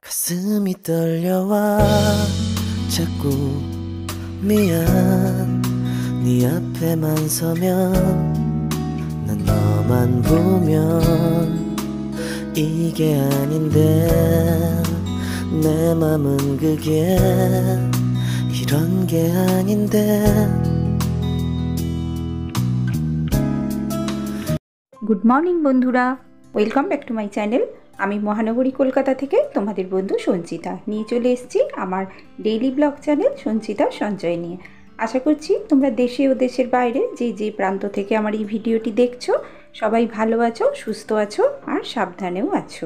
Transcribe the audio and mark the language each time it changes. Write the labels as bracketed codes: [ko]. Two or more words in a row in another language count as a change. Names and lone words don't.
[ko] 가슴이 떨려와 자꾸 미안 네 앞에만 서면 난 너만 보면 이게 아닌데 내 맘은 그게 이런 게 아닌데 [en] Good morning [bn] বন্ধুরা, [en] Welcome back to my channel. [bn] আমি মহানগরী কলকাতা থেকে তোমাদের বন্ধু সঞ্চিতা নিয়ে চলে এসেছি আমার [en] daily blog channel [bn] সঞ্চিতা সঞ্চয় নিয়ে। আশা করছি তোমরা দেশে ও দেশের বাইরে যে প্রান্ত থেকে আমার এই ভিডিওটি দেখছো সবাই ভালো আছো, সুস্থ আছো আর সাবধানেও আছো।